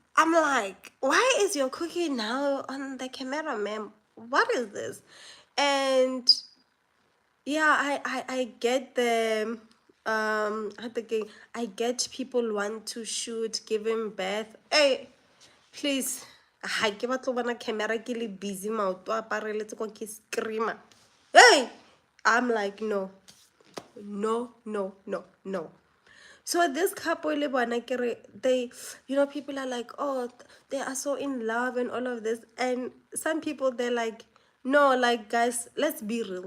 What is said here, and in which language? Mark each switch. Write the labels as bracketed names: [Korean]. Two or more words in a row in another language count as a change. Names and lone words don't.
[English] I'm like, why is your cookie now on the camera, ma'am? What is this? And yeah, I get the I get people want to shoot giving birth. Hey, please. [Southern Sotho] Ha ke batla bona camera ke le busy maoto a pareletse ko ke screamer. [English] Hey, I'm like, no. No, no, no, no. So this couple, they, people are like, oh, they are so in love and all of this. And some people, they're like, no, like, guys, let's be real.